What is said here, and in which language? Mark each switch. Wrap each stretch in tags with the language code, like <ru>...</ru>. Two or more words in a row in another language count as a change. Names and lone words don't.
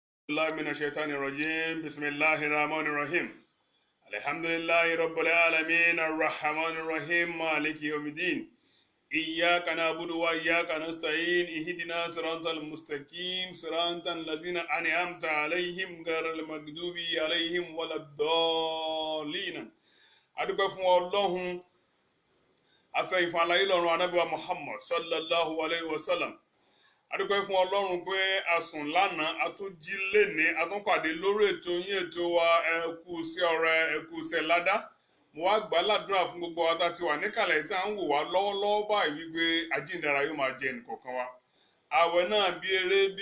<ar>الله من الشيطان الرجيم بسم الله الرحمن الرحيم الحمد لله رب العالمين الرحمن الرحيم مالك يوم الدين إياك نعبد وإياك نستعين اهدنا صراط المستقيم صراط الذين أنعمت عليهم غير المغضوب عليهم ولا الضالين</ar> <yo>adúpẹ́ fún Ọlọ́hun afẹ́ ìfàlàyé lọ́rùn Ànábì wa Muhammad</yo> <ar>صلى الله عليه وسلم</ar> <yo>adúpẹ́ fún Ọlọ́run pé a sùn lánàá a tún jí lénìí a tún pàdé lórí ètò yín ètò wa ẹ kú iṣẹ́ ọrẹ ẹ kú iṣẹ́ ládá mo wá gbà ládùúrà fún gbogbo wa tá ti wà níkàlẹ̀ tí à ń wò wá lọ́wọ́lọ́wọ́ báyìí wípé àjíǹdàrà yóò máa jẹ ẹnìkọ̀ọ̀kan wa àwẹ̀ náà bí eré</yo>